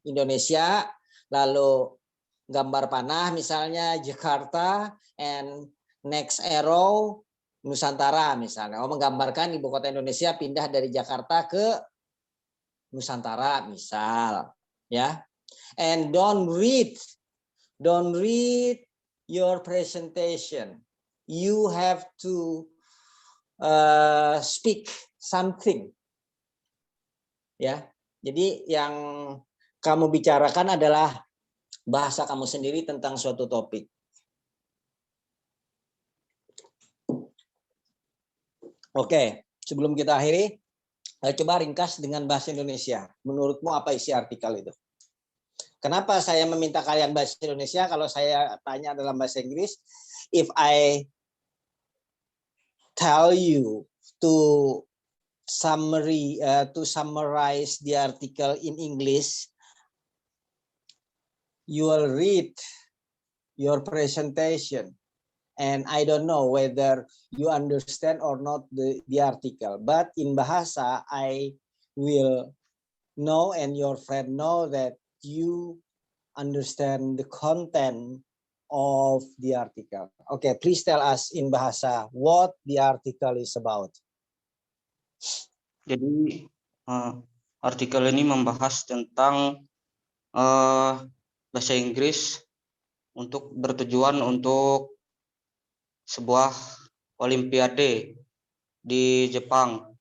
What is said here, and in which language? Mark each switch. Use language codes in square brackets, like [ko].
[id] Indonesia lalu gambar panah misalnya Jakarta [en] and next arrow [id] Nusantara misalnya. Menggambarkan ibu kota Indonesia pindah dari Jakarta ke Nusantara misal ya. [en] And don't read your presentation. You have to speak something ya. [id] Jadi yang kamu bicarakan adalah bahasa kamu sendiri tentang suatu topik. Oke, sebelum kita akhiri, coba ringkas dengan bahasa Indonesia. Menurutmu apa isi artikel itu? Kenapa saya meminta kalian bahasa Indonesia kalau saya tanya dalam bahasa Inggris? [en] If I tell you to summarize the article in English, you will read your presentation and I don't know whether you understand or not the article, but in bahasa I will know and your friend know that you understand the content of the article. Okay, please tell us in bahasa what the article is about. [id] Jadi artikel ini membahas tentang bahasa Inggris untuk bertujuan untuk sebuah olimpiade di Jepang.